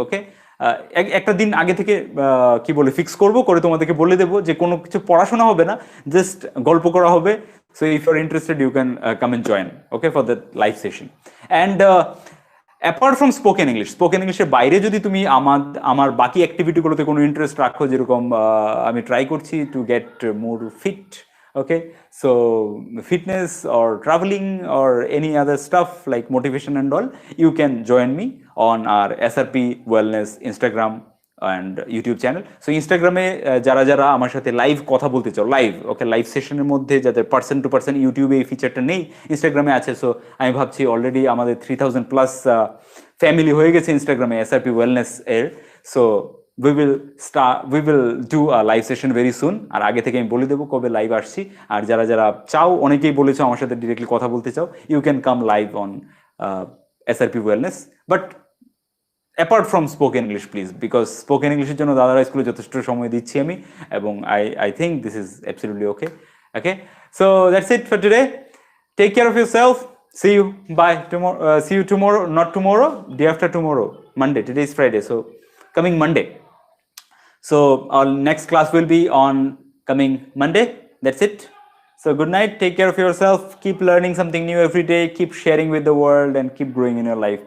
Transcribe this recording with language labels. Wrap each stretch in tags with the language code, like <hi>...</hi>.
<bn>Okay, একটা দিন আগে থেকে কি বলে ফিক্স করবো, করে তোমাদেরকে বলে দেবো যে কোনো কিছু পড়াশোনা হবে না, জাস্ট গল্প করা হবে।</bn> <en>So if you are interested you can come and join, okay, for that live session. And apart from</en> <bn>spoken ইংলিশের বাইরে যদি তুমি আমার বাকি অ্যাক্টিভিটিগুলোতে কোনো ইন্টারেস্ট রাখো, যেরকম আমি ট্রাই করছি</bn> <en>To get more fit, okay, so fitness or traveling or any other stuff like motivation and all, you can join me on our SRP Wellness Instagram and YouTube channel.</en> <bn>So Instagram এ যারা যারা আমার সাথে live কথা বলতে চাও, live, ওকে, live সেশনের মধ্যে যাদের পার্সন টু পার্সন, ইউটিউবে এই ফিচারটা নেই, ইনস্টাগ্রামে আছে। সো আমি ভাবছি অলরেডি আমাদের 3000+ ফ্যামিলি হয়ে গেছে ইনস্টাগ্রামে SRP Wellness এর। So</bn> <en>we will do a live session very soon,</en> <bn>আর আগে থেকে আমি বলে দেবো কবে লাইভ আসছি। আর যারা যারা চাও, অনেকেই বলেছো আমার সাথে ডিরেক্টলি কথা বলতে চাও,</bn> <en>you can come live on SRP Wellness, but apart from spoken English please, because</en> <bn>spoken ইংলিশের জন্য দাদারা স্কুলে যথেষ্ট সময় দিচ্ছি আমি, এবং</bn> <en>I think this is absolutely okay. Okay, so that's it for today. Take care of yourself, see you, bye tomorrow, see you tomorrow, not tomorrow, day after tomorrow, Monday. Today is Friday, so coming Monday. So our next class will be on coming Monday. That's it. So good night, take care of yourself, keep learning something new every day, keep sharing with the world, and keep growing in your life.</en>